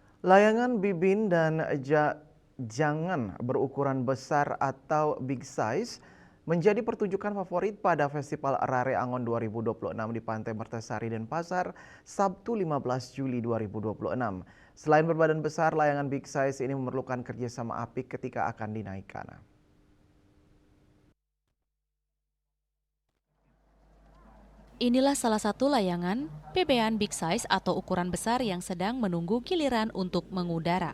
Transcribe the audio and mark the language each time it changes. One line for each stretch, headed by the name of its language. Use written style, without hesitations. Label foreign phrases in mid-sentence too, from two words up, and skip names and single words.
Indonesian: Layangan bibin dan jangan berukuran besar atau
English: big size
Indonesian: menjadi pertunjukan favorit pada Festival Rare Angon 2026 di Pantai Mertasari Denpasar, Sabtu 15 Juli 2026. Selain berbadan besar, layangan
English: big size
Indonesian: ini memerlukan kerjasama apik ketika akan dinaikkan. Inilah salah satu layangan bebean
English: big size
Indonesian: atau ukuran besar yang sedang menunggu giliran untuk mengudara.